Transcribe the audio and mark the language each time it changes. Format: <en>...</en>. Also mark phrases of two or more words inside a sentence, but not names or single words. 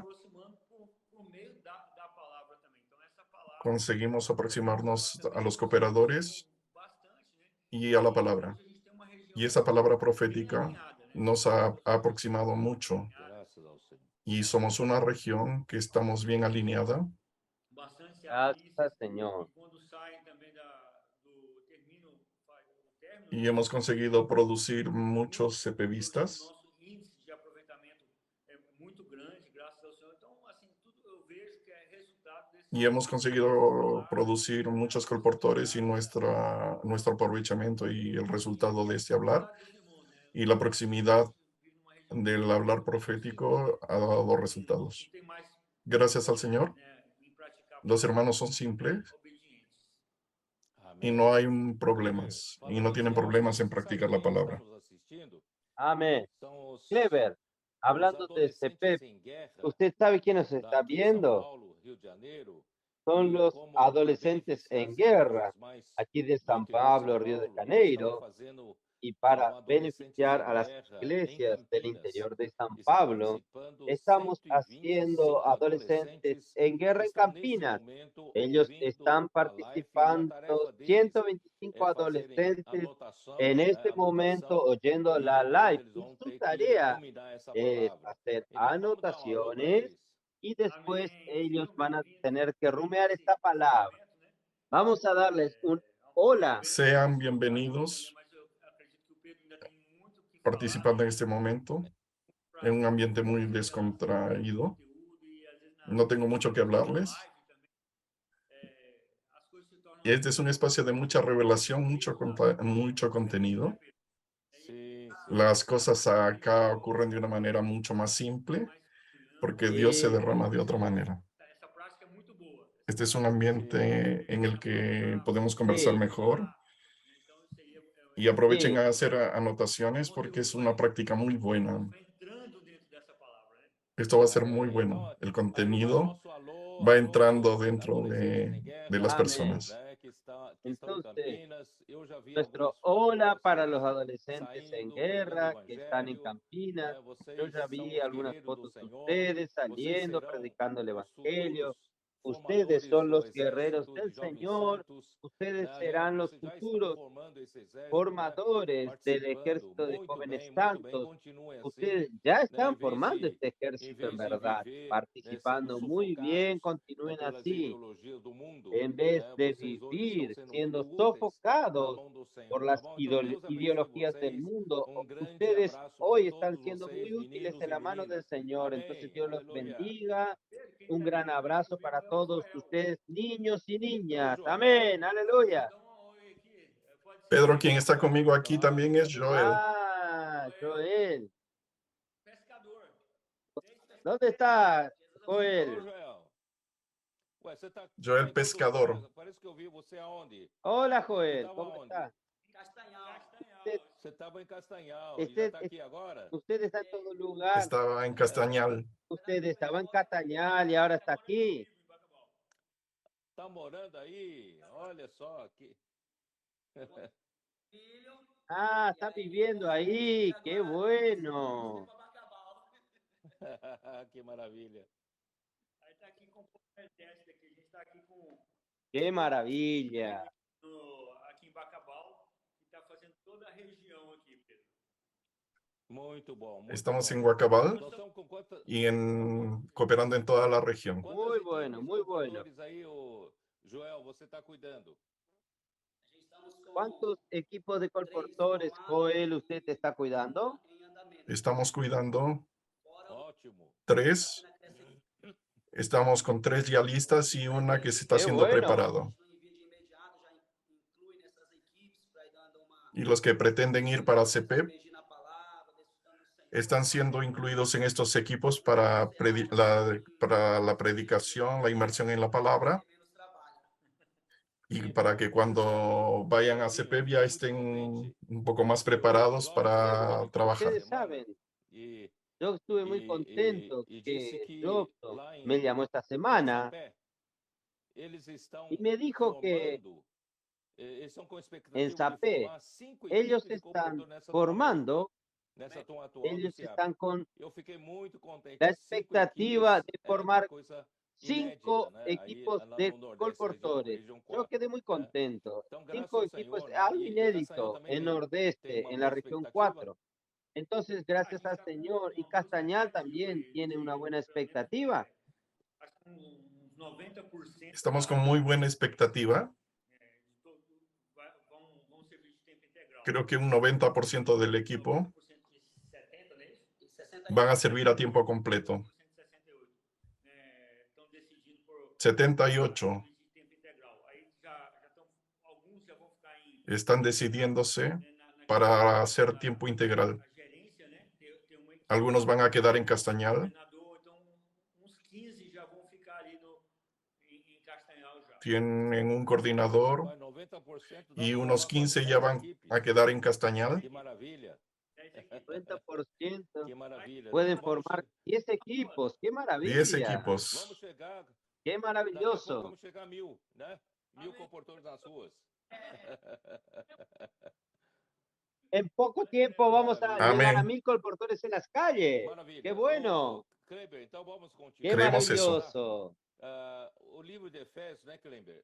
<pt>aproximando por meio da palavra também. Então, essa palavra</pt> <es>conseguimos aproximarnos a los</es> <pt>também</pt> <es>cooperadores</es> <pt>bastante, né?</pt> <es>y a la</es> <pt>E</pt> <es>palabra.</es> <pt>hoje a gente tem uma região</pt> <es>Y esa palabra</es> <pt>bem profética alinhada, né?</pt> <es>nos ha aproximado mucho</es> <pt>Graças ao Senhor.</pt> <es>y somos una región que estamos bien alineada</es> <pt>Bastante</pt> <es>Gracias al</es> <pt>cearenses,</pt> <es>Señor.</es> <pt>e quando saem também do término,</pt> <es>y hemos conseguido producir muchos</es> <pt>o CPvistas nosso índice de aproveitamento é muito grande, graças ao Senhor. Então, assim, tudo eu vejo que é resultado desse</pt> <es>y hemos conseguido producir muchos colportores y nuestro aprovechamiento y el resultado de este hablar</es> <pt>dos irmãos, né?</pt> <es>y la proximidad</es> <pt>Vive numa região</pt> <es>del hablar profético ha dado resultados.</es> <pt>não tem mais,</pt> <es>Gracias al Señor,</es> <pt>né, em praticar</pt> <es>los hermanos son simples obedientes. y</es> <pt>Amém.</pt> <es>no hay problemas y no tienen problemas en practicar la palabra. Amén.</es> <pt>São os, Clever, os</pt> <es>hablando de</es> <pt>adolescentes CP, em guerra</pt> <es>¿usted sabe quién nos está</es> <pt>daqui de São</pt> <es>viendo?</es> <pt>Paulo, Rio de Janeiro,</pt> <es>Son</es> <pt>e</pt> <es>los</es> <pt>como</pt> <es>adolescentes</es> <pt>beneficiar</pt> <es>en</es> <pt>as</pt> <es>guerra</es> <pt>igrejas mais</pt> <es>aquí de</es> <pt>do</pt> <es>San</es> <pt>interior de São</pt> <es>Pablo, Río de</es> <pt>Paulo, estão</pt> <es>Janeiro,</es> <pt>fazendo</pt> <es>y para</es> <pt>adolescentes</pt> <es>beneficiar</es> <pt>em</pt> <es>a las</es> <pt>guerra em</pt> <es>iglesias del</es> <pt>Campinas.</pt> <es>interior de San</es> <pt>Estão</pt> <es>Pablo,</es> <pt>participando</pt> <es>estamos</es> <pt>125</pt> <es>haciendo adolescentes</es> <pt>adolescentes</pt> <es>en guerra</es> <pt>que</pt> <es>en</es> <pt>estão nesse</pt> <es>Campinas.</es> <pt>momento</pt> <es>Ellos</es> <pt>ouvindo</pt> <es>están</es> <pt>a live e a</pt> <es>participando,</es> <pt>tarefa deles</pt> <es>125</es> <pt>é fazerem</pt> <es>adolescentes</es> <pt>anotação,</pt> <es>en este momento</es> <pt>anotação</pt> <es>oyendo</es> <pt>e</pt> <es>la</es> <pt>depois</pt> <es>live.</es> <pt>eles</pt> <es>Y</es> <pt>vão</pt> <es>su</es> <pt>ter que</pt> <es>tarea</es> <pt>ruminar essa</pt> <es>es</es> <pt>palavra.</pt> <es>hacer</es> <pt>Então vamos dar um alô para</pt> <es>anotaciones</es> <pt>eles.</pt> <es>y después</es> <pt>Amém.</pt> <es>ellos</es> <pt>Sejam</pt> <es>van a</es> <pt>bem-vindos</pt> <es>tener que rumear</es> <pt>nesse</pt> <es>esta palabra.</es> <pt>momento, né?</pt> <es>Vamos a darles un</es> <pt>Ao</pt> <es>hola.</es> <pt>Pedro</pt> <es>Sean</es> <pt>vai participar também,</pt> <es>bienvenidos</es> <pt>mas eu acredito que o Pedro ainda tem muito o que falar,</pt> <es>participando en</es> <pt>né?</pt> <es>este momento</es> <pt>Pra</pt> <es>en un ambiente muy</es> <pt>revelação,</pt> <es>descontraído.</es> <pt>conteúdo, e às vezes</pt> <es>No tengo mucho que</es> <pt>na</pt> <es>hablarles.</es> <pt>live também, as coisas se tornam</pt> <es>Y este es un espacio de mucha revelación, mucho contenido.</es> <pt>Sim, sim.</pt> <es>Las cosas acá ocurren de una manera mucho más simple porque Dios se derrama de otra manera.</es> <pt>Essa prática é muito boa.</pt> <es>Este es un ambiente en el que podemos conversar Sí, mejor</es> <pt>Então, isso aí</pt> <es>y aprovechen sí. a hacer anotaciones porque es una práctica muy buena.</es> <pt>vai entrando dentro dessa palavra, né?</pt> <es>Esto va a ser muy</es> <pt>Amém.</pt> <es>bueno.</es> <pt>Então,</pt> <es>El</es> <pt>aí vai o</pt> <es>contenido</es> <pt>nosso alô</pt> <es>va</es> <pt>a</pt> <es>entrando</es> <pt>todos os</pt> <es>dentro</es> <pt>adolescentes em</pt> <es>de</es> <pt>guerra,</pt> <es>las Amén. personas.</es> <pt>né, que estão em</pt> <es>Entonces,</es> <pt>Campinas. Eu já vi</pt> <es>nuestro</es> <pt>algumas</pt> <es>hola</es> <pt>fotos</pt> <es>para los</es> <pt>deles</pt> <es>adolescentes en</es> <pt>saindo, pregando o</pt> <es>guerra que están en</es> <pt>evangelho,</pt> <es>Campinas.</es> <pt>né?</pt> <es>Yo</es> <pt>Vocês</pt> <es>ya</es> <pt>são</pt> <es>vi</es> <pt>os</pt> <es>algunas</es> <pt>guerreiros do</pt> <es>fotos de</es> <pt>Senhor.</pt> <es>ustedes</es> <pt>Vocês</pt> <es>saliendo,</es> <pt>serão</pt> <es>predicando el</es> <pt>os</pt> <es>evangelio.</es> <pt>futuros</pt> <es>Ustedes</es> <pt>formadores</pt> <es>son</es> <pt>do</pt> <es>los guerreros</es> <pt>exército</pt> <es>del</es> <pt>de jovens</pt> <es>Señor.</es> <pt>santos.</pt> <es>Ustedes</es> <pt>Né? Aliás,</pt> <es>serán los</es> <pt>vocês já estão</pt> <es>futuros</es> <pt>formando esse exército, né?</pt> <es>formadores del</es> <pt>Participando.</pt> <es>ejército de jóvenes</es> <pt>Muito bem,</pt> <es>santos.</es> <pt>continuem assim,</pt> <es>Ustedes ya</es> <pt>né?</pt> <es>están formando este</es> <pt>Em</pt> <es>ejército en</es> <pt>vez de</pt> <es>verdad,</es> <pt>viver, né, sendo</pt> <es>participando muy bien,</es> <pt>sufocados, né,</pt> <es>continúen</es> <pt>pelas</pt> <es>así,</es> <pt>ideologias do mundo,</pt> <es>en vez</es> <pt>né?</pt> <es>de</es> <pt>Vocês hoje estão</pt> <es>vivir</es> <pt>sendo</pt> <es>siendo</es> <pt>muito úteis na</pt> <es>sofocados</es> <pt>mão do</pt> <es>por</es> <pt>Senhor, tá</pt> <es>las</es> <pt>bom? Então Deus abençoe</pt> <es>ideologías del</es> <pt>vocês.</pt> <es>mundo.</es> <pt>Grande</pt> <es>Ustedes</es> <pt>abraço para</pt> <es>hoy están</es> <pt>todos</pt> <es>siendo muy</es> <pt>vocês,</pt> <es>útiles</es> <pt>meninos</pt> <es>en</es> <pt>e</pt> <es>la mano del</es> <pt>meninas.</pt> <es>Señor. Entonces</es> <pt>Amém.</pt> <es>Dios los</es> <pt>Aleluia.</pt> <es>bendiga.</es> <pt>Pedro, quem</pt> <es>Un</es> <pt>tá</pt> <es>gran</es> <pt>aqui</pt> <es>abrazo</es> <pt>comigo</pt> <es>para</es> <pt>é o</pt> <es>todos</es> <pt>Joel.</pt> <es>ustedes, niños y niñas. Joel. Amén. Aleluya.</es> <pt>Dá um oi aqui. Pode ser</pt> <es>Pedro, quien está conmigo aquí</es> <pt>Claro,</pt> <es>también es Joel.</es> <pt>Ah, Joel. pescador.</pt> <es>¿Dónde está</es> <pt>Ô,</pt> <es>Joel?</es> <pt>Joel. Ué, você tá</pt> <es>Joel</es> <pt>em todo</pt> <es>Pescador.</es> <pt>lugar. Parece que eu vi você aonde?</pt> <es>Hola,</es> <pt>Você</pt> <es>Joel.</es> <pt>tava</pt> <es>¿Cómo</es> <pt>onde?</pt> <es>está?</es> <pt>Castanhal. Você estava em Castanhal e já</pt> <es>Usted,</es> <pt>está aqui agora?</pt> <es>usted está en todo lugar. Estaba en Castañal. Usted estaba en Castañal y ahora está aquí.</es> <pt>Tá morando aí? Olha só aqui.</pt> <es>Ah, está viviendo ahí. Qué bueno.</es> <pt>Que maravilha. Aí tá aqui com o exército aqui. A gente tá aqui com</pt> <es>Qué maravilla.</es> <pt>aqui em Bacabal, que tá fazendo toda a região aqui, Pedro. Muito bom. Muito</pt> <es>Estamos</es> <pt>bom.</pt> <es>en Huacabal</es> <pt>Nós estamos com quantas,</pt> <es>y cooperando en toda la región.</es> <pt>quantas</pt> <es>Muy</es> <pt>equipes</pt> <es>bueno,</es> <pt>de</pt> <es>muy bueno.</es> <pt>colportores aí, ô, Joel, você está cuidando?</pt> <es>¿Cuántos equipos de colportores, Joel, usted está cuidando?</es> <pt>Estamos cuidando Ótimo. 3.</pt> <es>Estamos con 3 ya listas y una que se está Qué siendo bueno. preparado. Y los que pretenden ir para CP están siendo incluidos en estos equipos para la predicación, la inmersión en la palabra, y para que cuando vayan a CP ya estén un poco más preparados para trabajar. Ustedes saben,</es> <pt>E,</pt> <es>yo estuve muy contento</es> <pt>disse que que Jobson lá em</pt> <es>me llamó esta semana</es> <pt>Sapé, eles estão</pt> <es>y me dijo que</es> <pt>formando, eles estão com a</pt> <es>en</es> <pt>expectativa de</pt> <es>Sapé</es> <pt>formar 5</pt> <es>ellos</es> <pt>equipes de</pt> <es>están</es> <pt>colportor nessa nova</pt> <es>formando</es> <pt>nessa tua atual do</pt> <es>Ellos</es> <pt>CIAP.</pt> <es>están con</es> <pt>Eu fiquei muito contente.</pt> <es>la 5 expectativa</es> <pt>equipes</pt> <es>de</es> <pt>é uma</pt> <es>formar</es> <pt>coisa</pt> <es>5</es> <pt>inédita, né? Aí</pt> <es>equipos</es> <pt>lá</pt> <es>de</es> <pt>no Nordeste,</pt> <es>colportores.</es> <pt>região</pt> <es>Yo</es> <pt>4,</pt> <es>quedé muy</es> <pt>né?</pt> <es>contento.</es> <pt>Então, graças</pt> <es>5</es> <pt>ao</pt> <es>equipos,</es> <pt>Senhor, né?</pt> <es>algo</es> <pt>E o Castanhal</pt> <es>inédito</es> <pt>também</pt> <es>en</es> <pt>tem</pt> <es>Nordeste,</es> <pt>uma</pt> <es>en la</es> <pt>boa</pt> <es>región</es> <pt>expectativa.</pt> <es>4. Entonces,</es> <pt>A</pt> <es>gracias</es> <pt>gente</pt> <es>al</es> <pt>está com</pt> <es>Señor, y</es> <pt>uma boa</pt> <es>Castañal</es> <pt>expectativa</pt> <es>también</es> <pt>aí</pt> <es>tiene una</es> <pt>de,</pt> <es>buena</es> <pt>pelo menos,</pt> <es>expectativa.</es> <pt>acho que uns 90%</pt> <es>Estamos con muy buena expectativa.</es> <pt>de todo vão servir de tempo integral.</pt> <es>Creo que un 90% del equipo</es> <pt>90% de 70, não é isso?</pt> <es>van a servir a tiempo completo.</es> <pt>68. Estão decidindo por 78 de tempo integral. Aí alguns já vão ficar em</pt> <es>están decidiéndose</es> <pt>na</pt> <es>para hacer tiempo integral.</es> <pt>a gerência, né? Ter uma equipe,</pt> <es>Algunos van a quedar en Castañal,</es> <pt>coordenador, então uns 15 já vão ficar ali em Castanhal já.</pt> <es>tienen un coordinador</es> <pt>Mas 90% dá</pt> <es>y</es> <pt>para</pt> <es>unos</es> <pt>formar</pt> <es>15</es> <pt>quantas?</pt> <es>ya</es> <pt>10</pt> <es>van</es> <pt>equipes.</pt> <es>a quedar en Castañal.</es> <pt>Que maravilha, 10 equipes.</pt> <es>90%</es> <pt>que maravilha.</pt> <es>pueden</es> <pt>Então, vamos</pt> <es>formar</es> <pt>che-</pt> <es>10 equipos. ¡Qué 10 maravilla! equipos.</es> <pt>vamos chegar,</pt> <es>¡Qué</es> <pt>daqui a pouco</pt> <es>maravilloso!</es> <pt>vamos chegar a 1000, né? 1000 comportores nas ruas.</pt> <es>En poco tiempo vamos a</es> <pt>Maravilha.</pt> <es>llegar a Amén. 1000 colportores en las calles.</es> <pt>Maravilha.</pt> <es>¡Qué bueno!</es> <pt>Ô, Kleber, então vamos continuar.</pt> <es>¡Qué Creemos eso. maravilloso!</es> <pt>O livro de Efésios, né, Kleber?</pt>